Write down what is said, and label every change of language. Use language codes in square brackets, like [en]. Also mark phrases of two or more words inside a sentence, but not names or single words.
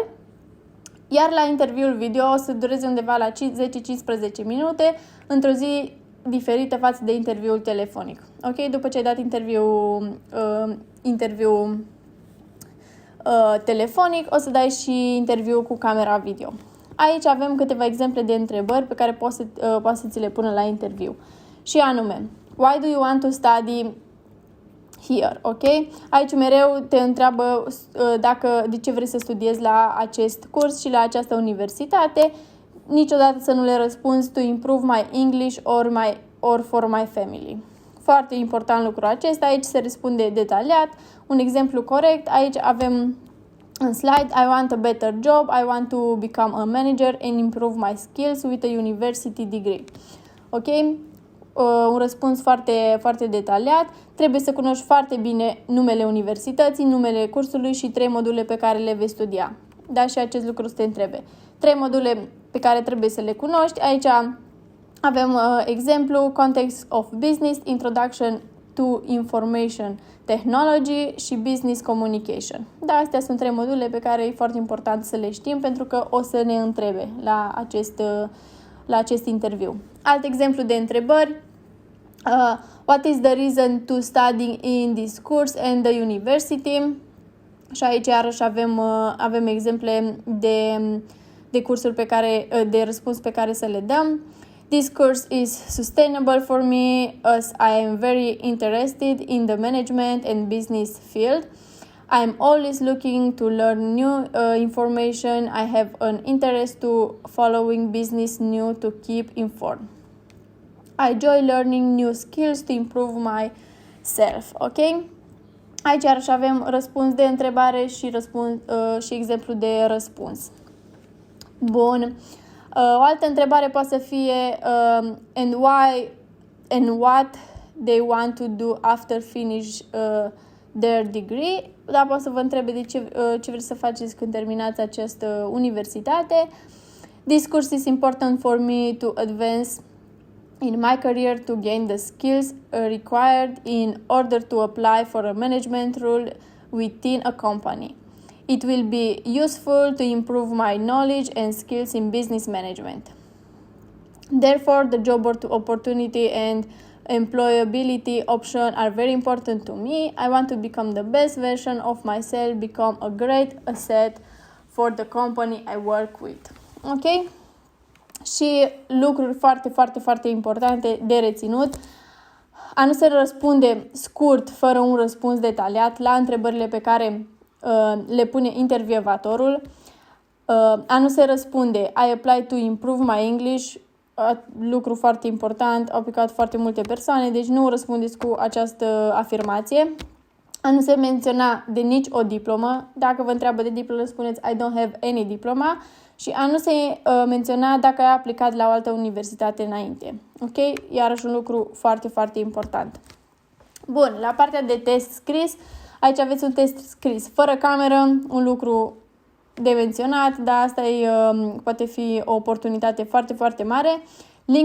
[ro] Iar la interviul video o să dureze undeva la 10-15 minute, într-o zi diferită față de interviul telefonic. Ok? După ce ai dat interviu telefonic, o să dai și interviu cu camera video. Aici avem câteva exemple de întrebări pe care poți să ți le pună la interviu. Și anume, [en] why do you want to study here, [ro] ok? Aici mereu te întreabă de ce vrei să studiezi la acest curs și la această universitate. Niciodată să nu le răspunzi [en] to improve my English or for my family. [ro] Foarte important lucrul acesta. Aici se răspunde detaliat. Un exemplu corect. Aici avem în slide, [en] I want a better job, I want to become a manager and improve my skills with a university degree. [ro] Ok? Un răspuns foarte, foarte detaliat. Trebuie să cunoști foarte bine numele universității, numele cursului și 3 module pe care le vei studia. Da, și acest lucru să te întrebe. 3 module pe care trebuie să le cunoști. Aici avem exemplu, Context of Business, Introduction to Information Technology și Business Communication. Da, astea sunt 3 module pe care e foarte important să le știm pentru că o să ne întrebe la acest interviu. Alt exemplu de întrebări. [en] What is the reason to study in this course and the university? [ro] Și aici iarăși avem exemple de cursuri de răspuns pe care să le dăm. [en] This course is sustainable for me as I am very interested in the management and business field. I am always looking to learn new information. I have an interest to following business new to keep informed. I enjoy learning new skills to improve myself. [ro] Ok? Aici iarăși avem răspuns de întrebare și exemplu de răspuns. Bun. O altă întrebare poate să fie [en] and why and what they want to do after finish their degree. [ro] Da, poate să vă întrebe de ce vreți să faceți când terminați această universitate. [en] This course is important for me to advance in my career to gain the skills required in order to apply for a management role within a company. It will be useful to improve my knowledge and skills in business management. Therefore, the job opportunity and employability option are very important to me. I want to become the best version of myself, become a great asset for the company I work with. [ro] Ok? Și lucruri foarte, foarte, foarte importante de reținut. A nu se răspunde scurt, fără un răspuns detaliat la întrebările pe care le pune intervievatorul. A nu se răspunde [en] I apply to improve my English, [ro] lucru foarte important, au aplicat foarte multe persoane, deci nu răspundeți cu această afirmație. A nu se menționa de nici o diplomă. Dacă vă întreabă de diplomă, spuneți [en] I don't have any diploma. [ro] Și a nu se menționa dacă ai aplicat la o altă universitate înainte. Ok? Iarăși un lucru foarte, foarte important. Bun, la partea de test scris, aici aveți un test scris fără cameră, un lucru de menționat, dar asta poate fi o oportunitate foarte, foarte mare.